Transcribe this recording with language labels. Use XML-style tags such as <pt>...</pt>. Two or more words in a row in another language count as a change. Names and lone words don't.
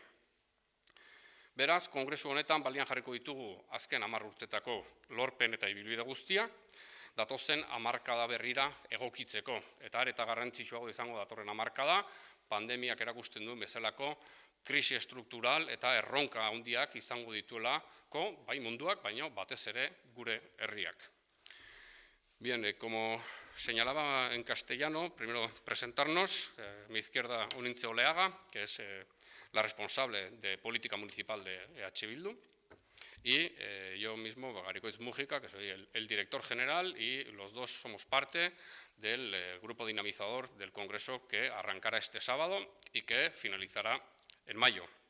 <eu>Beraz, kongresu honetan balian jarriko ditugu azken 10 urtetako lorpen eta ibilbide guztia, datozen hamarkada berrira egokitzeko. Eta garrantzitsuago izango datorren hamarkada, pandemiak erakusten duen bezalako krisi estruktural eta erronka handiak izango dituelako, bai munduak, baina batez ere gure herriak.</eu> <es>Bien, como señalaba en castellano, primero presentarnos, mi izquierda Unintze Oleaga, que es la responsable de política municipal de EH Bildu, y yo mismo, Garikoitz Mújica, que soy el director general, y los dos somos parte del grupo dinamizador del Congreso que arrancará este sábado y que finalizará en mayo.</es>